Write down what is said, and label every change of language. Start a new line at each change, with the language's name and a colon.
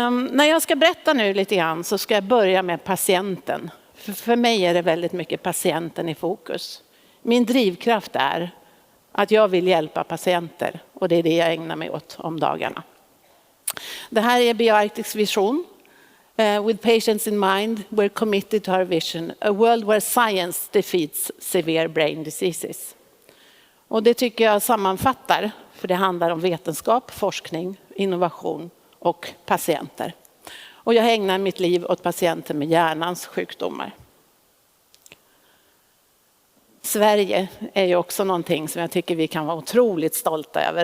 Swedish: När jag ska berätta nu lite grann så ska jag börja med patienten. För mig är det väldigt mycket patienten i fokus. Min drivkraft är att jag vill hjälpa patienter och det är det jag ägnar mig åt om dagarna. Det här är BioArctics vision.
English: With patients in mind, we're committed to our vision, a world where science defeats severe brain diseases.
Swedish: Och det tycker jag sammanfattar, för det handlar om vetenskap, forskning, innovation och patienter. Och jag ägnar mitt liv åt patienter med hjärnans sjukdomar. Sverige är ju också någonting som jag tycker vi kan vara otroligt stolta över.